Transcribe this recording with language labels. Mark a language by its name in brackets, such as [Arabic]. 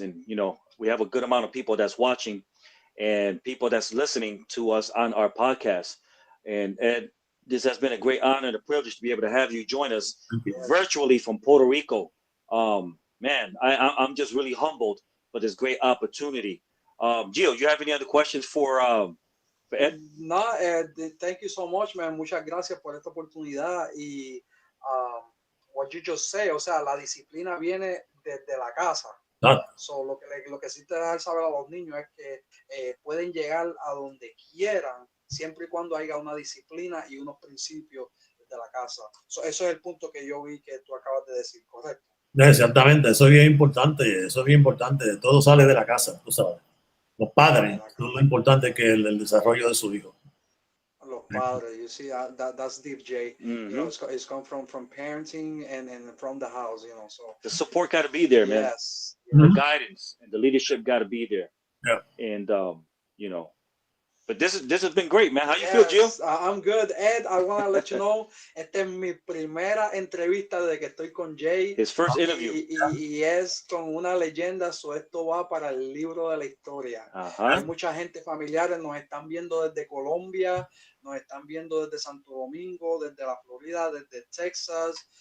[English] And, we have a good amount of people that's watching and people that's listening to us on our podcast. And Ed, this has been a great honor and a privilege to be able to have you join us Thank you. virtually from Puerto Rico. Man, I'm just really humbled for this great opportunity. Gio, you have any other questions for Ed? No, thank you so much, man. [Spanish] Muchas gracias por esta oportunidad. Y [English] what you just say, [Spanish] o sea, la disciplina viene desde la casa. [English] That, [Spanish] So, lo que sí te da saber a los niños es que pueden llegar a donde quieran, siempre y cuando haya una disciplina y unos principios desde la casa. So, eso es el punto que yo vi que tú acabas de decir, correcto. exactamente, eso es bien importante. Eso es bien importante. Todo sale de la casa, tú sabes. Los padres, eso es lo importante que el desarrollo de su hijo. Los padres, [English] you see, that's deep, Jay. Mhm. It's come from parenting and from the house, so. The support got to be there, man. Yes. The Mhm. guidance and the leadership got to be there. Yeah. And but this has been great, man. How you feel, Gio? Yes, I'm good. [Spanish] Ed, [English] I want to let you know, [Spanish] esta es mi primera entrevista desde que estoy con Jay. [English] His first interview. [Spanish] Y es con una leyenda, esto va para el libro de la historia. Hay Uh-huh. mucha gente familiares, nos están viendo desde Colombia, nos están viendo desde Santo Domingo, desde la Florida, desde Texas.